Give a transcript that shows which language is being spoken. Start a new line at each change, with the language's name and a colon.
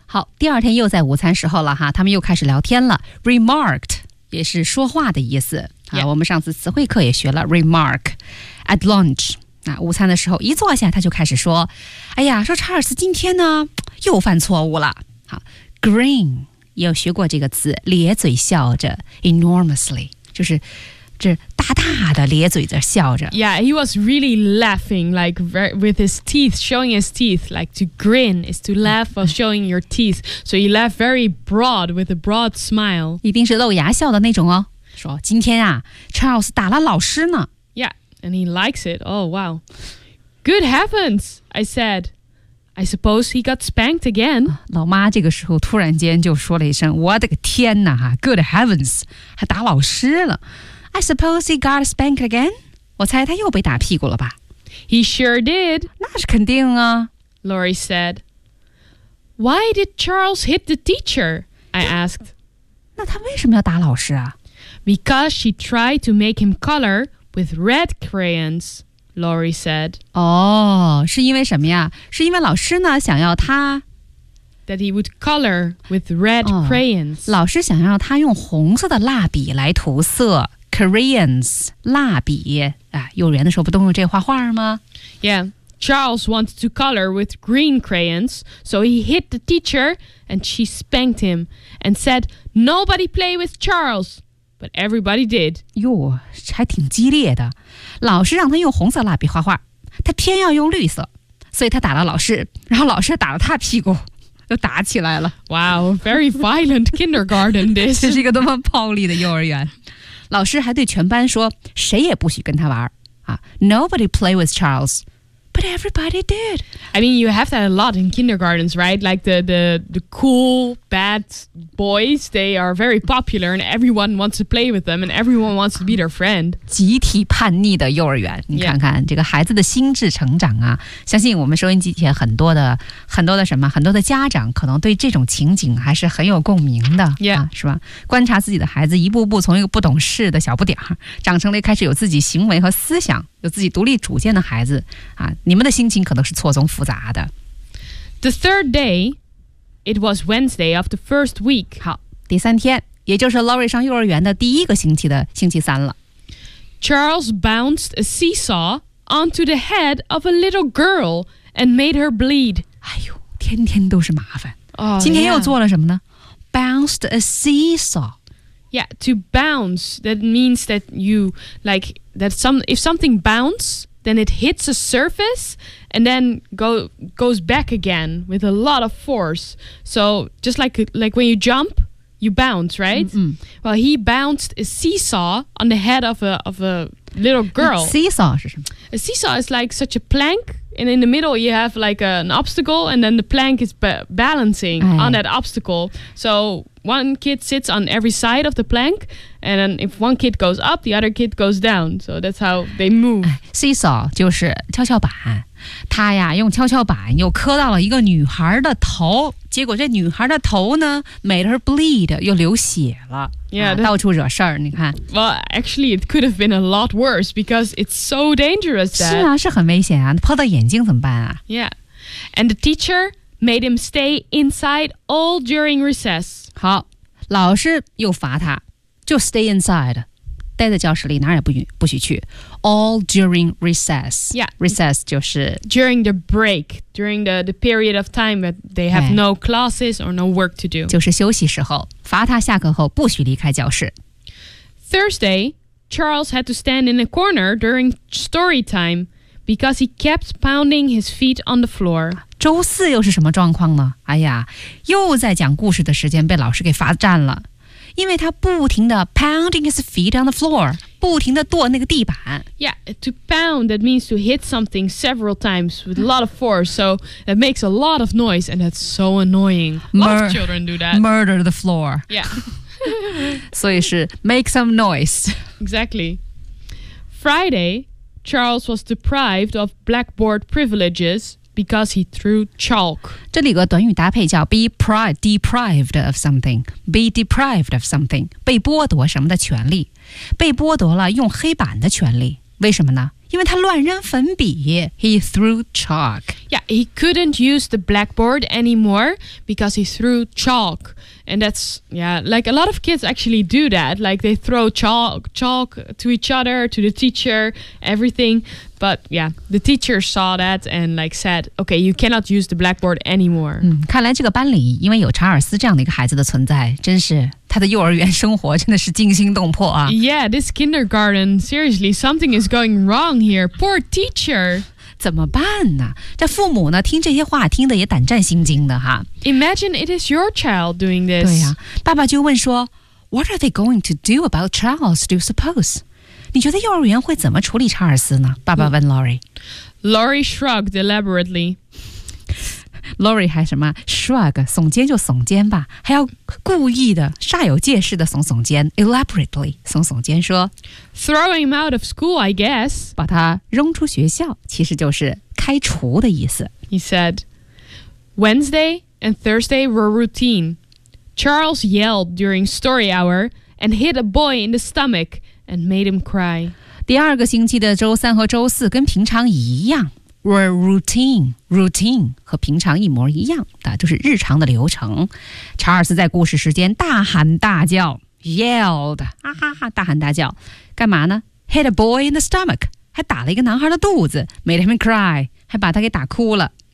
Chinese: 好，第二天又在午餐时候了哈，他们又开始聊天了。Remarked 也是说话的意思。
English: Yeah.
Chinese: 我们上次词汇课也学了
English: remark at lunch.
Chinese: 那午餐的时候一坐下他就开始说，哎呀，说查尔斯今天呢又犯错误了。好， grin 有学过这个词，咧嘴笑着 enormously, 就是大大的咧嘴着笑着。
English: Yeah, he was really laughing, like with his teeth, showing his teeth, like to grin is to laugh while showing your teeth. So he laughed very broad with a broad smile.
Chinese: 一定是露牙笑的那种哦。说今天啊 ,Charles 打了老师呢。
English: Yeah, and he likes it. Oh, wow. Good heavens, I said. I suppose he got spanked again.
Chinese: 老妈这个时候突然间就说了一声，我的个天哪，
English: good heavens,
Chinese: 还打老师了。
English: I suppose he got spanked again?
Chinese: 我猜他又被打屁股了吧。
English: He sure did.
Chinese: 那是肯定啊。
English: Laurie said. Why did Charles hit the teacher? I asked.
Chinese: 那他为什么要打老师啊？
English: Because she tried to make him color with red crayons, Laurie said.
Chinese: 哦，是因为什么呀？是因为老师呢，想要他。
English: That he would color with red crayons.
Chinese: 老师想要他用红色的蜡笔来涂色。 Crayons, 蜡笔、啊、幼儿园的时候不都用这画画吗？
English: Yeah, Charles wanted to color with green crayons, so he hit the teacher and she spanked him and said, nobody play with Charles, but everybody did.
Chinese: 哟，还挺激烈的。老师让他用红色蜡笔画画，他偏要用绿色，所以他打了老师，然后老师打了他屁股。又打起来了。
English: Wow, very violent kindergarten this.
Chinese: 这是一个多么暴力的幼儿园。老师还对全班说，谁也不许跟他玩儿啊。
English: Nobody play with Charles, but everybody did. I mean, you have that a lot in kindergartens, right? Like the cool, bad boys, they are very popular and everyone wants to play with them and everyone wants to be their friend.
Chinese: 集体叛逆的幼儿园，你看看、
English: yeah.
Chinese: 这个孩子的心智成长啊。相信我们收音机前很多的家长可能对这种情景还是很有共鸣的、
English: yeah.
Chinese: 啊、是吧？观察自己的孩子一步步从一个不懂事的小不点儿长成了开始有自己行为和思想有自己独立主见的孩子啊，你们的心情可能是错综复杂的。
English: The third day, it was Wednesday of the first week.
Chinese: 好，第三天，也就是 Laurie 上幼儿园的第一个星期的星期三了。
English: Charles bounced a seesaw onto the head of a little girl and made her bleed.
Chinese: 哎呦，天天都是麻烦。
English: Oh,
Chinese: 今天又做了什么呢、
English: yeah. Bounced a seesaw. Yeah, to bounce, that means that you, like, that some, if something bounces, then it hits a surface and then goes back again with a lot of force. So just like when you jump,You bounce, right? Mm-hmm. Well, he bounced a seesaw on the head of a little girl. Seesaw is 什么 A seesaw is like such a plank, and in the middle you have like an obstacle, and then the plank is balancing、哎、 on that obstacle. So one kid sits on every side of the plank, and then if one kid goes up, the other kid goes down. So that's how they move.、
Chinese: 哎、seesaw 就是跷跷板。他呀用跷跷板又磕到了一个女孩的头，结果这女孩的头呢
English: made her bleed，
Chinese: 又流血了
English: yeah,、
Chinese: 啊、到处惹事儿。你看
English: Well actually it could have been a lot worse because it's so dangerous that
Chinese: 是啊是很危险啊，泼到眼睛怎么办啊
English: Yeah and the teacher made him stay inside all during recess。
Chinese: 好，老师又罚他就
English: stay inside，
Chinese: 待在教室里哪儿也不许去
English: All during recess Yeah
Chinese: Recess 就是
English: During the break During the period of time that they have no classes or no work to do
Chinese: 就是休息时候罚他下课后不许离开教室
English: Thursday Charles had to stand in a corner during story time Because he kept pounding his feet on the floor
Chinese: 周四又是什么状况呢哎呀又在讲故事的时间被老师给罚站了因为他不停地
English: pounding his feet on the floor,
Chinese: 不停地跺那个地板。
English: Yeah, to pound, that means to hit something several times with a lot of force, so it makes a lot of noise, and that's so annoying. A lot of children do that. Murder the floor. Yeah.
Chinese: 所以是
English: make some noise. Exactly. Friday, Charles was deprived of blackboard privileges. Because he threw chalk.
Chinese: 这里有个短语搭配叫
English: be deprived of something. Be deprived of something.
Chinese: 被剥夺什么的权利。被剥夺了用黑板的权利。为什么呢？因为他乱扔粉笔。
English: He threw chalk. Yeah, he couldn't use the blackboard anymore because he threw chalk. And that's, yeah, like a lot of kids actually do that. Like they throw chalk to each other, to the teacher, everything. But yeah, the teacher saw that and like said, okay, you cannot use the blackboard anymore.
Chinese: 嗯，看来这个班里因为有查尔斯这样的一个孩子的存在，真是他的幼儿园生活真的是惊心动魄啊。
English: Yeah, this kindergarten, seriously, something is going wrong here. Poor teacher.
Chinese: 怎么办呢？这父母呢，听这些话听得也胆战心惊的哈。
English: Imagine it is your child doing this.
Chinese: 对呀、啊，爸爸就问说 ，
English: What are they going to do about Charles? Do you suppose?
Chinese: 你觉得幼儿园会怎么处理查尔斯呢？爸爸问 Lori。
English: Lori shrugged elaborately.
Chinese: Lori 还什么 shrug， 耸肩就耸肩吧，还要故意的煞有介事的耸耸肩 ，elaborately 耸耸肩说。
English: Throw him out of school, I guess.
Chinese: 把他扔出学校，其实就是开除的意思。
English: He said, Wednesday and Thursday were routine. Charles yelled during story hour and hit a boy in the stomach and made him cry.
Chinese: 第二个星期的周三和周四跟平常一样 ，
English: were routine.
Chinese: Routine 和平常一模一样的，就是日常的流程。查尔斯在故事时间大喊大叫。Yelled, 哈哈哈，大喊大叫，干嘛呢 ？
English: Hit a boy in the stomach,
Chinese: 还打了一个男孩的肚子 ，
English: made him cry,
Chinese: 还把他给打哭了。